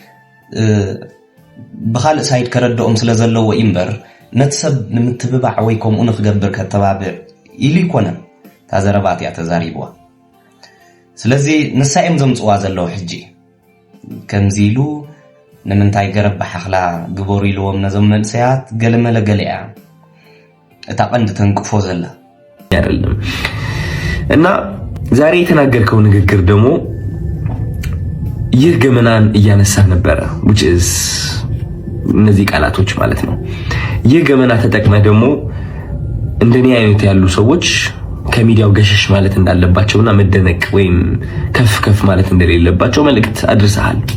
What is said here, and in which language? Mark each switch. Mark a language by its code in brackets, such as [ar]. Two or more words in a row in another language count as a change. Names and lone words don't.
[ti] ብኻልእ ሳይድ ከረድኦም ስለ ዘለዎ እምበር ነቲ ሰብ ንምትብባዕ ወይ ከምኡ ንክገብር ከተባብዕ ኢሉ ይኮነ እታ ዘረባት እያ ተዛሪብዋ ስለዚ ንሳ እዮም ዘምፅዋ ዘለው ሕጂ ከምዚ ኢሉ ንምንታይ ገረብ ሓኽላ ግበሩ ኢልዎም ነዞም መንእሰያት ገለመለ ገለ እያ እታ ቀንዲ ተንቅፎ ዘላ [am] አይደለም እና ዛሬ የተናገርከው ንግግር ደግሞ ይህ ገመናን እያነሳ ነበረ [en] which is [am] እነዚህ ቃላቶች ማለት ነው ይህ ገመና ተጠቅመ ደግሞ እንደኔ አይነት ያሉ ሰዎች ከሚዲያው ገሸሽ ማለት እንዳለባቸውና መደነቅ ወይም ከፍ ማለት እንደሌለባቸው መልእክት አድርሰሃል